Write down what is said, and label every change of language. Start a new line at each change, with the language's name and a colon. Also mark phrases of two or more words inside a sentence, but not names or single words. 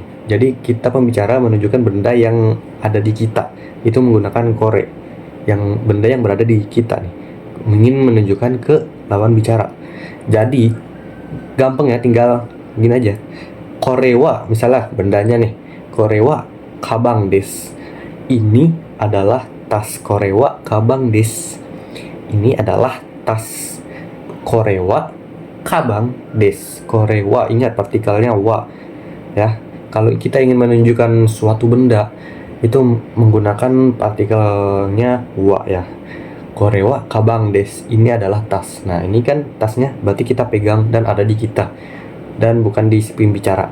Indonesian: Jadi kita pembicara menunjukkan benda yang ada di kita itu menggunakan kore, yang benda yang berada di kita nih, ingin menunjukkan ke lawan bicara. Jadi gampang ya, tinggal gini aja. Korewa misalnya bendanya nih,
Japanese: これはかばんです.
Indonesian: Ini adalah tas
Japanese: これはかばんです.
Indonesian: Ini adalah tas
Japanese: これはかばんです. これは,
Indonesian: ingat partikelnya wa ya. Kalau kita ingin menunjukkan suatu benda itu menggunakan partikelnya wa ya.
Japanese: これはかばんです,
Indonesian: ini adalah tas. Nah, ini kan tasnya berarti kita pegang dan ada di kita dan bukan di pembicara.